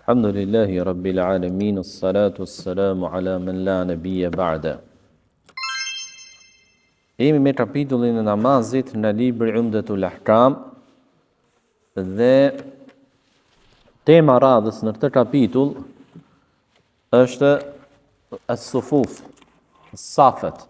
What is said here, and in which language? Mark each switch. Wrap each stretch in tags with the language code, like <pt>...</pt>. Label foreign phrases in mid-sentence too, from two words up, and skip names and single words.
<ar>الحمد لله رب العالمين والصلاة والسلام على من لا نبي بعده.</ar> <sq>Jemi me kapitullin e namazit në libri Umdatul Ahkam dhe tema radhës në këtë kapitull është as-sufuf, safet.</sq>